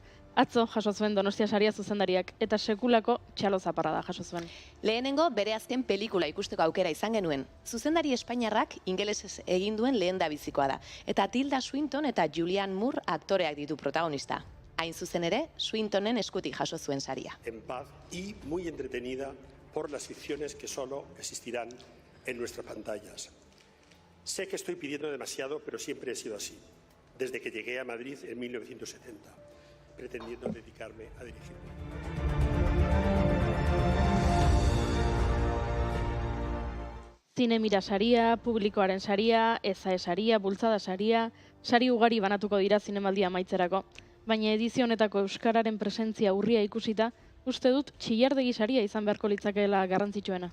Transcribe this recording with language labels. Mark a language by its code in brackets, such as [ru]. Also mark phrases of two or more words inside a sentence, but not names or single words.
[eu] Atzo jaso zuen Donostia saria zuzendariak eta sekulako txalo zaparrada jaso zuen. Lehenengo bere azken pelikula ikusteko aukera izan genuen. Zuzendari espainiarrak ingelesez egin duen lehendabizikoa da. Eta Tilda Swinton eta Julianne Moore aktoreak ditu protagonista. Hain zuzen ere, Swintonen eskutik jaso zuen saria. [es] En paz y muy entretenida por las ficciones que solo existirán en nuestras pantallas. Sé que estoy pidiendo demasiado, pero siempre he sido así, desde que llegué a Madrid en 1970, pretendiendo dedicarme a dirigirme. [eu] Zinemira saria, publikoaren saria, ESAE saria, bultzada saria, sari ugari banatuko dira zinemaldia amaitzerako. Baina edizio honetako euskararen presentzia urria ikusita, uste dut txillardegi saria izan beharko litzakeela garrantzitsuena.